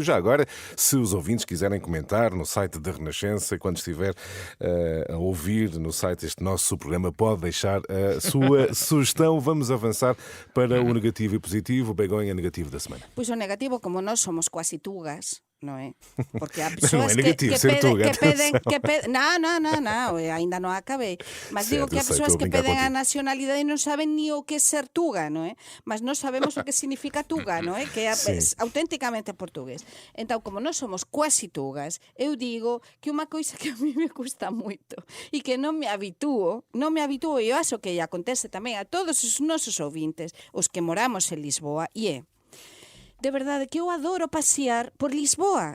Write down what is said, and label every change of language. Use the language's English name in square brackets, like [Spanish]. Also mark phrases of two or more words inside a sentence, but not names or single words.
[Portuguese] Já agora, se os ouvintes quiserem comentar no site da Renascença, quando estiver a ouvir no site este nosso programa, pode deixar a sua sugestão. Vamos avançar para o negativo e positivo. Begonha, negativo da semana. [Galician] Pois o negativo, como nós somos quase tugas, non é? Porque há [Portuguese] Não [Galician] persoas [Portuguese] é negativo [Galician] que [Portuguese] ser tuga, [Galician] pedem... Não, ainda non acabei. Mas digo [Portuguese] Certo, [Galician] que há [Portuguese] eu sei, [Galician] persoas [Portuguese] estou a [Galician] que [Portuguese] brincar [Galician] pedem a [Portuguese] contigo. [Galician] nacionalidade e non saben ni o que é ser tuga, non é? Mas nós sabemos o que significa tuga, non é? Que é auténticamente portugués. Então, como nós somos quase tugas, eu digo que unha coisa que a mí me custa moito e que non me habitúo, e eu acho que acontece tamén a todos os nosos ouvintes, os que moramos en Lisboa, e é de verdade que eu adoro pasear por Lisboa.